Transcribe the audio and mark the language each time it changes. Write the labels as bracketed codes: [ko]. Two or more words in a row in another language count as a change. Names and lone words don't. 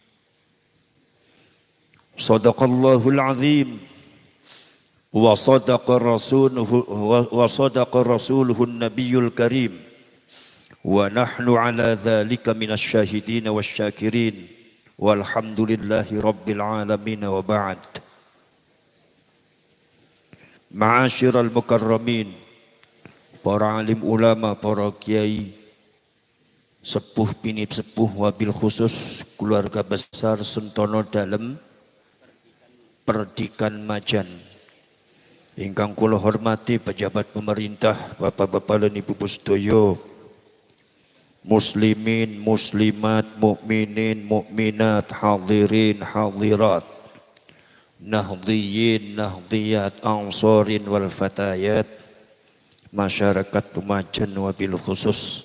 [ar] صدق الله العظيم وصدق رسوله النبي الكريم. ونحن على ذلك من الشاهدين والشاكرين والحمد لله رب العالمين وبعد. معاشر المكرمين, [jv] para alim ulama, para kiai, sepuh bini sepuh, [ar] وبالخصوص [jv] keluarga besar Sentono Dalem Perdikan Majan, ingkang kula hormati pejabat pemerintah, bapak-bapak lan ibu sedaya, muslimin, muslimat, mukminin, mukminat, hadirin, hadirat, nahdhiyin, nahdhiyat, ansarin wal fatayat, masyarakat Lumajang [ar] وبالخصوص.